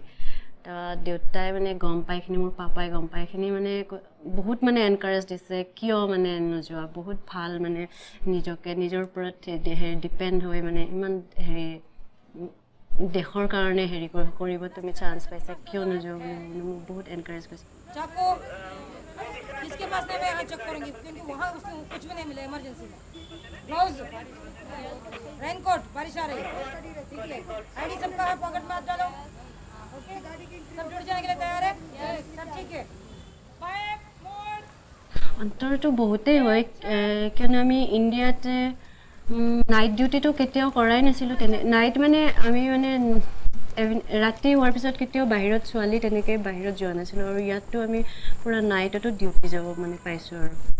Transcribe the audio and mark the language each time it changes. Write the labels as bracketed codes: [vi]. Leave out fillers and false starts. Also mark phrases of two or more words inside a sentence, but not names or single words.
[as] দেউতাই মানে গম পাইখিনি, মোৰ পাপাই গম পাইখিনি মানে বহুত মানে এনকাৰেজ দিছে, কিয় মানে নোযোৱা, বহুত ভাল মানে নিজৰ ওপৰত ডিপেণ্ড হৈ মানে ইমান দেশৰ কাৰণে কৰিব তুমি চান্স পাইছা, কিয় নোযোৱা বুলি মানে মোক বহুত এনকাৰেজ কৰিছে. [hi] किसके पास नहीं मैं चेक करूंगी क्योंकि वहाँ उसको कुछ भी नहीं मिला इमरजेंसी में. ग्लव्स, रेनकोट, बारिश आ रही है, ठीक है. आईडी सबका है, पॉकेट में हाथ डालो. ओके, सब जुड़ जाने के लिए तैयार है, सब ठीक है. [as] অন্তৰটো বহুতেই হয়, কিয়নো আমি ইণ্ডিয়াতে নাইট ডিউটিটো কেতিয়াও কৰাই নাছিলোঁ নাইট মানে আমি মানে ৰাতি হোৱাৰ পিছত কেতিয়াও বাহিৰত ছোৱালী তেনেকৈ বাহিৰত যোৱা নাছিলোঁ আৰু ইয়াততো আমি পুৰা নাইটতো ডিউটি যাব মানে পাইছোঁ আৰু